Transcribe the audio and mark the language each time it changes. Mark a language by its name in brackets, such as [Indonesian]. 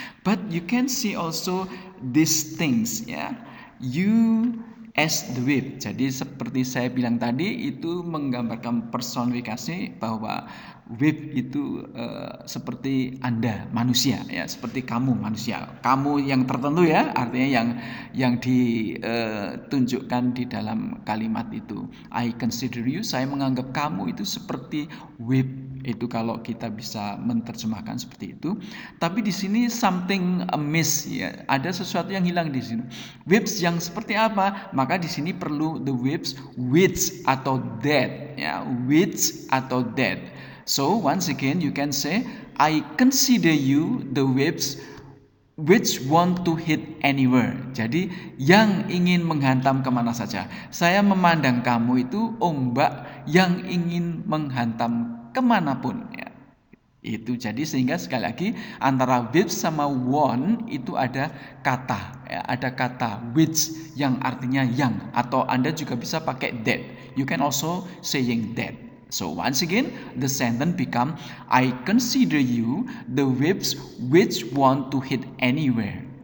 [English] But you can see also these things, ya. You as the wave. [Indonesian] Jadi seperti saya bilang tadi, itu menggambarkan personifikasi bahwa wave itu seperti Anda manusia, ya, seperti kamu manusia. Kamu yang tertentu, ya, artinya yang ditunjukkan di dalam kalimat itu. [English] I consider you, [Indonesian] saya menganggap kamu itu seperti wave. Itu kalau kita bisa menerjemahkan seperti itu. Tapi di sini [English] something amiss, [Indonesian] ya. Ada sesuatu yang hilang di sini. Waves yang seperti apa? Maka di sini perlu [English] the waves which [Indonesian] atau that, ya, which atau that. [English] So once again you can say I consider you the waves which want to hit anywhere. [Indonesian] Jadi yang ingin menghantam kemana saja. Saya memandang kamu itu ombak yang ingin menghantam kemanapun, ya. Itu jadi sehingga sekali lagi antara which sama want itu ada kata, ya, ada kata which yang artinya yang, atau Anda juga bisa pakai that. [English] You can also saying that. So once again the sentence become I consider you the waves which want to hit anywhere.